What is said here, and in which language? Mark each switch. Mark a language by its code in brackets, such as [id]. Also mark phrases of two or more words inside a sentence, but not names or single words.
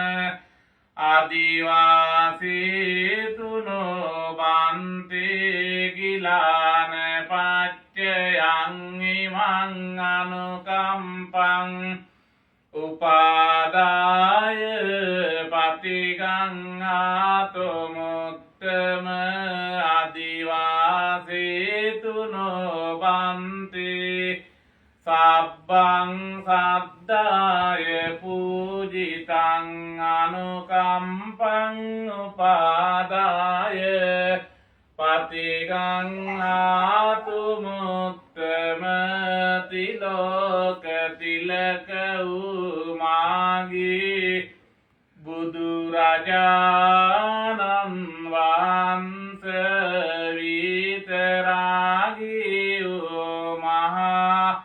[pi] ආදිවාසීතුනෝ බන්ති ගිලාන පච්චයං ඉමං අනුකම්පං උපාදාය පටිගංහාතෝ මුත්තම අදිවාසීතුනෝ බන්ති සබ්බං සද්දාය පූජිතං අනුකම්පං උපාදාය පටිගංහාතු මුත්තම [si] තිලෝක තිලක වූ මාගේ බුදුරජාණන් වහන්සේ විතරාගී වූ මහා